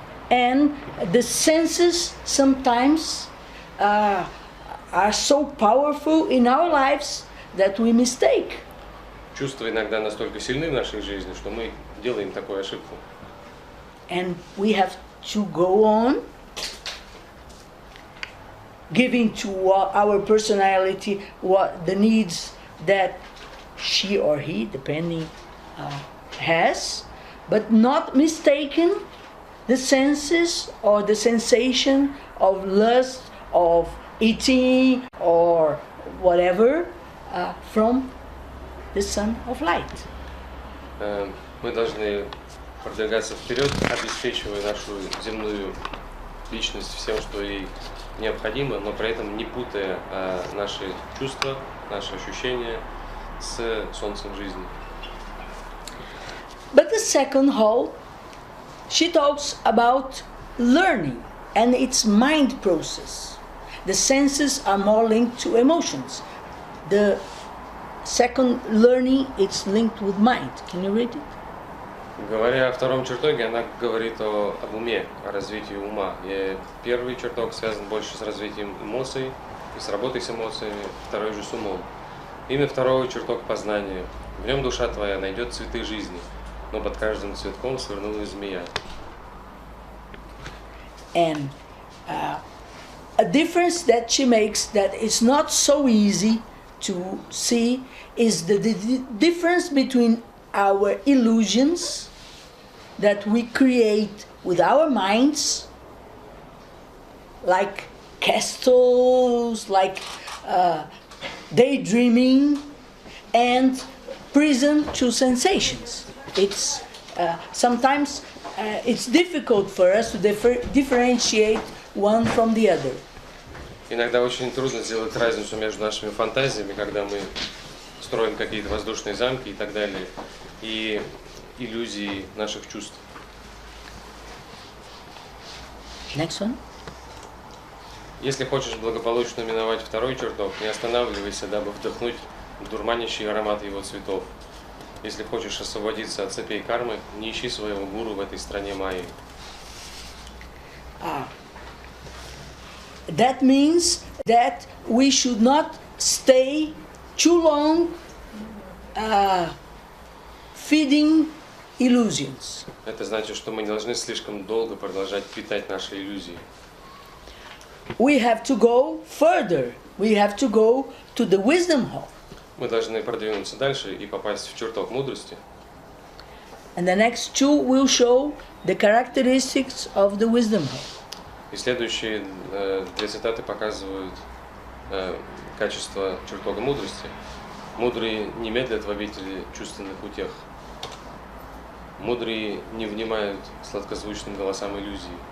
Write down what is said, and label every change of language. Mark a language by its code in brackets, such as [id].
[en] And the senses sometimes are so powerful in our lives that we mistake. [ru] чувства иногда настолько сильны в нашей жизни, что мы делаем такую ошибку. [en] And we have to go on giving to our personality what the needs that she or he, depending, has, but not mistaken the senses or the sensation of lust, of eating or whatever from the Son of Light. [ru] Мы должны продвигаться вперед, обеспечивая нашу земную личность всем, что ей необходимо, но при этом не путая наши чувства, наши ощущения с солнцем жизни. [en] But the second hall, she talks about learning and its mind process. The senses are more linked to emotions. The second learning, it's linked with mind. Can you read it? [ru] Говоря о втором чертоге, она говорит об уме, о развитии ума. И первый чертог связан больше с развитием эмоций и с работой с эмоциями, второй же с умом. Имя второго чертог познания. В нем душа твоя найдет цветы жизни, но под каждым цветком свернулась змея. [en] And a difference that she makes that is not so easy to see is the difference between our illusions that we create with our minds, like castles, like daydreaming, and prison to sensations. It's sometimes it's difficult for us to differentiate one from the other. [ru] Иногда очень трудно сделать разницу между нашими фантазиями, когда мы строим какие-то воздушные замки и так далее, и иллюзии наших чувств. [en] Next one. [ru] Если хочешь благополучно миновать второй чертог, не останавливайся, дабы вдохнуть дурманящий аромат его цветов. Если хочешь освободиться от цепей кармы, не ищи своего гуру в этой стране майи. [en] That means that we should not stay too long feeding illusions. [ru] Это значит, что мы не должны слишком долго продолжать питать наши иллюзии. [en] We have to go further. We have to go to the wisdom hall. [ru] Мы должны продвинуться дальше и попасть в чертог мудрости. [en] And the next two will show the characteristics of the wisdom hall. [ru] И следующие две цитаты показывают качество чертога мудрости. Мудрые не медлят в обители чувственных утех. Мудрые не внимают сладкозвучным голосам иллюзий.